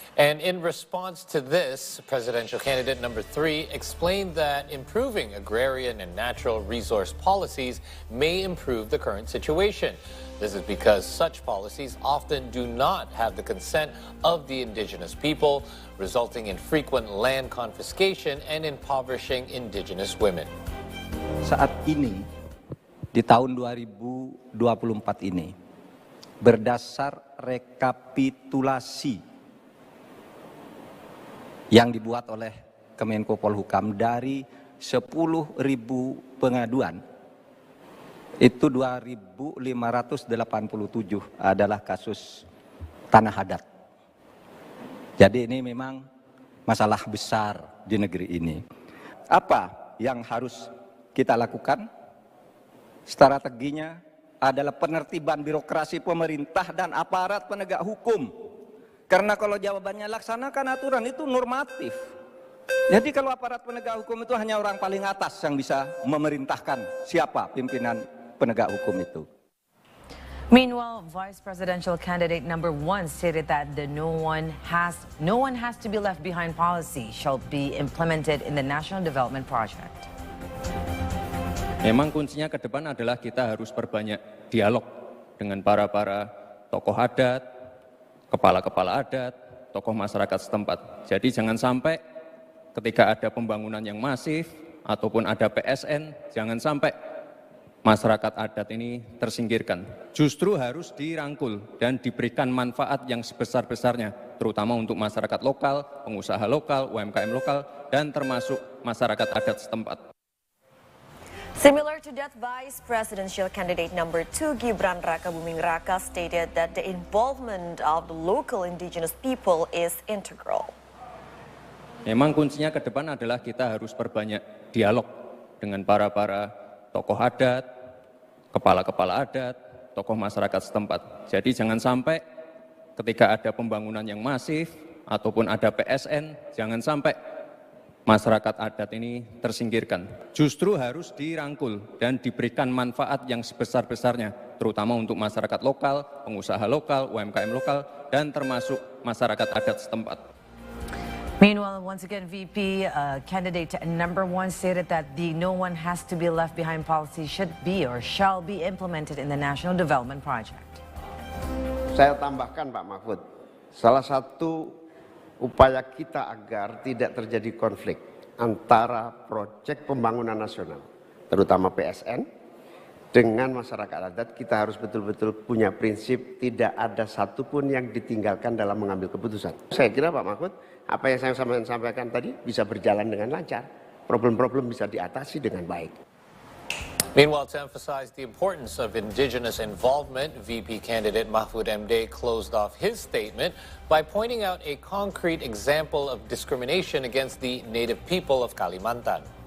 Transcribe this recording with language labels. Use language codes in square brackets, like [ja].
[en] And in response to this, presidential candidate number 3 explained that improving agrarian and natural resource policies may improve the current situation. This is because such policies often do not have the consent of the indigenous people, resulting in frequent land confiscation and impoverishing indigenous women. [id] Saat ini, di tahun 2024 ini, berdasar rekapitulasi yang dibuat oleh Kemenko Polhukam dari 10.000 pengaduan, itu 2.587 adalah kasus tanah adat. Jadi ini memang masalah besar di negeri ini. Apa yang harus kita lakukan? Strateginya adalah penertiban birokrasi pemerintah dan aparat penegak hukum. Karena kalau jawabannya laksanakan aturan itu normatif. Jadi kalau aparat penegak hukum itu hanya orang paling atas yang bisa memerintahkan siapa pimpinan penegak hukum itu. [en] Meanwhile, vice presidential candidate number 1 stated that the no one has to be left behind policy shall be implemented in the National Development Project. [id] Memang kuncinya ke depan adalah kita harus perbanyak dialog dengan para tokoh adat, kepala-kepala adat, tokoh masyarakat setempat. Jadi jangan sampai ketika ada pembangunan yang masif ataupun ada PSN, jangan sampai masyarakat adat ini tersingkirkan. Justru harus dirangkul dan diberikan manfaat yang sebesar-besarnya, terutama untuk masyarakat lokal, pengusaha lokal, UMKM lokal, dan termasuk masyarakat adat setempat. [en] Similar to that, Vice Presidential Candidate number 2 Gibran Raka Buming Raka stated that the involvement of the local indigenous people is integral. [id] Memang kuncinya ke depan adalah kita harus perbanyak dialog dengan para tokoh adat, kepala-kepala adat, tokoh masyarakat setempat. Jadi jangan sampai ketika ada pembangunan yang masif ataupun ada PSN, jangan sampai masyarakat adat ini tersingkirkan. Justru harus dirangkul dan diberikan manfaat yang sebesar-besarnya, terutama untuk masyarakat lokal, pengusaha lokal, UMKM lokal, dan termasuk masyarakat adat setempat. [en] Meanwhile, once again, VP candidate number 1 stated that the no one has to be left behind policy should be or shall be implemented in the National Development Project. [id] Saya tambahkan Pak Mahfud, salah satu upaya kita agar tidak terjadi konflik antara proyek pembangunan nasional, terutama PSN, dengan masyarakat adat, kita harus betul-betul punya prinsip tidak ada satupun yang ditinggalkan dalam mengambil keputusan. Saya kira Pak Mahfud, apa yang saya sampaikan tadi bisa berjalan dengan lancar, problem-problem bisa diatasi dengan baik. [en] Meanwhile, to emphasize the importance of indigenous involvement, VP candidate Mahfud MD closed off his statement by pointing out a concrete example of discrimination against the native people of Kalimantan.